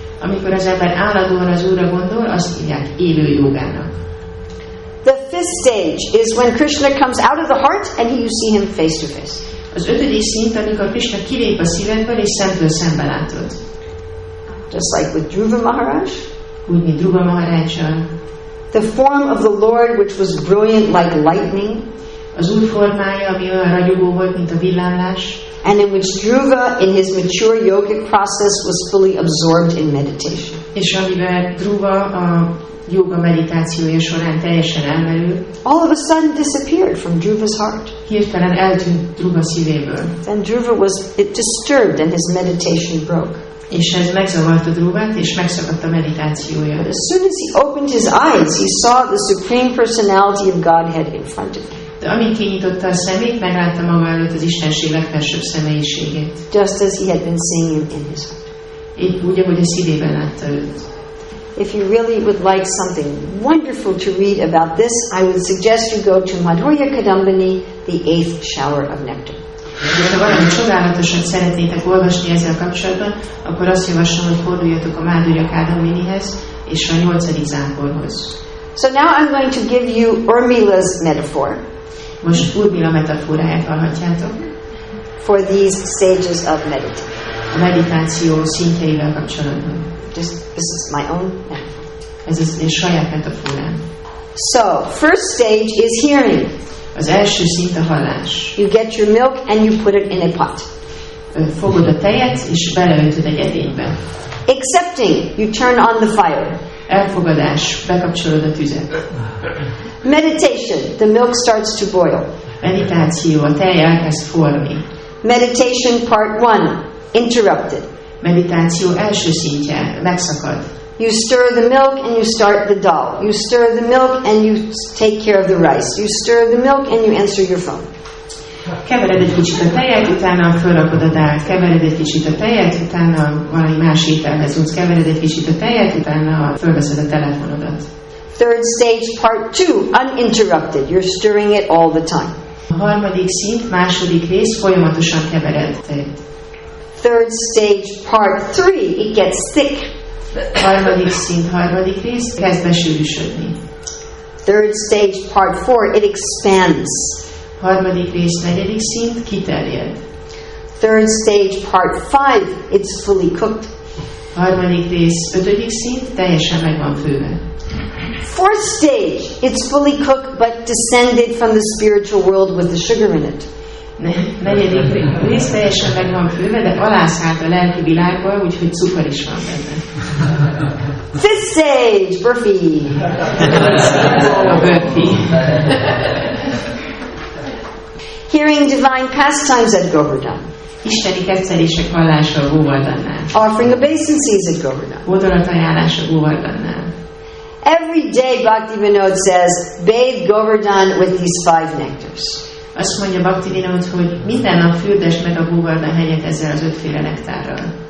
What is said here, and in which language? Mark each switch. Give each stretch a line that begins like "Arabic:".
Hungarian: Amikor az ember állandóan az Úrra gondol, azt hívják élő jogának.
English: The fifth stage is when Krishna comes out of the heart and you see him face to face.
Hungarian: Az ötödik szint, amikor Krishna kilép a szívedből és szemtől szembe látod.
English: Just like with Dhruva Maharaj.
Hungarian: Úgy, mint Dhruva Maharajjal.
English: The form of the Lord, which was brilliant like lightning.
Hungarian: Az Úr formája, ami olyan ragyogó volt, mint a villámlás.
English: And in which Dhruva, in his mature yogic process, was fully absorbed in meditation.
Hungarian: És amivel Dhruva a yoga meditációja során teljesen elmerül.
English: All of a sudden disappeared from Dhruva's heart.
Hungarian: Hirtelen eltűnt Dhruva szívéből.
English: Then Dhruva was disturbed and his meditation broke.
Hungarian: És ez megzavarta Dhruvát, és megszakadt a meditációja.
English: But as soon as he opened his eyes, he saw the Supreme Personality of Godhead in front of him.
Hungarian: De amint kinyitotta a szemét, meglátta maga előtt az Istenség legfelsőbb személyiségét.
English: Just as he had been seeing him in his heart.
Hungarian: Épp úgy, ahogy a szívében látta őt.
English: If you really would like something wonderful to read about this, I would suggest you go to Madhurya Kadambini, the 8th shower of nectar.
Hungarian: Ha valami csodálatosat szeretnétek olvasni ezzel kapcsolatban, akkor azt javaslom, hogy forduljatok a Madhurya Kadambinihez és a 8. záporhoz.
English: So now I'm going to give you Urmila's metaphor.
Hungarian: Most Urmila metaforáját hallhatjátok.
English: For these stages of meditation.
Hungarian: A meditáció szintjeivel kapcsolatban.
English: This is my own metaphor.
Hungarian: Ez az én saját metaforám.
English: So, first stage is hearing.
Hungarian: Az első szint a hallás.
English: You get your milk and you put it in a pot.
Hungarian: Fogod a tejet és beleöntöd egy edénybe.
English: Accepting, you turn on the fire.
Hungarian: Elfogadás, bekapcsolod a tüzet.
English: Meditation, the milk starts to boil.
Hungarian: Meditáció, a tej elkezd forni.
English: Meditation part 1, interrupted.
Hungarian: Meditáció első szintje, megszakad.
English: You stir the milk and you start the dal. You stir the milk and you take care of the rice. You stir the milk and you answer your phone.
Hungarian: Kevered egy kicsit a tejet, utána fölrakod a dált. Kevered egy kicsit a tejet, utána valami más ételhez tudsz. Kevered egy kicsit a tejet, utána fölveszed a telefonodat.
English: Third stage, part 2, uninterrupted. You're stirring it all the time.
Hungarian: A harmadik szint, második rész, folyamatosan kevered tejet.
English: Third stage, part 3, it gets thick.
Hungarian: Harmadik szint, harmadik rész, kezd besűrűsödni.
English: Third stage, part 4, it expands.
Hungarian: Harmadik rész, negyedik szint, kiterjed.
English: Third stage, part 5, it's fully cooked.
Hungarian: Harmadik rész, ötödik szint, teljesen meg van főve.
English: Fourth stage, it's fully cooked but descended from the spiritual world with the sugar in it.
Hungarian: Negyedik rész teljesen meg van főve, de alászállt a lelki világba, úgyhogy cukor is van benne.
English: Fifth stage, burfi.
Hungarian: A burfi.
English: Hearing divine pastimes at Govardhan.
Hungarian: Isteni kettelések hallása a Govardhannál.
English: Offering obeisances at Govardhan.
Hungarian: Hódolat ajánlása Govardhannál.
English: Every day Bhaktivinoda says, bathe Govardhan with these 5 nectars.
Hungarian: Azt mondja Bhaktivinoda, hogy minden nap fürdesd meg a Govardhan hegyet ezzel az 5 nektárral.